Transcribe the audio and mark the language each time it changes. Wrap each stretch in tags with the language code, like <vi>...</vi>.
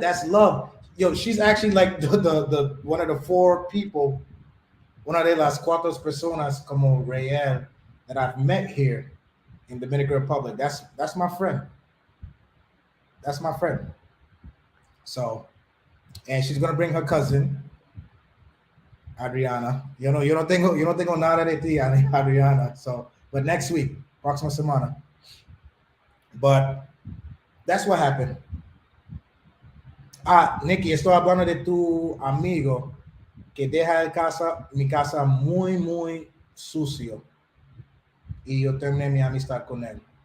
<en>That's love. Yo, she's actually like the one of the 4 people,</en> <es>una de las 4 personas como Real</es> <en>that I've met here in Dominican Republic. That's my friend. That's my friend. So, and she's gonna bring her cousin Adriana.</en> <es>Yo no tengo nada de ti, Adriana.</es> <en>So, but next week,</en> <es>próxima semana.</es> <en>But that's what happened.</en> <es>Ah, Nikki, estoy hablando de tu amigo que deja mi casa muy, muy sucio. Y yo terminé mi amistad con él.</es>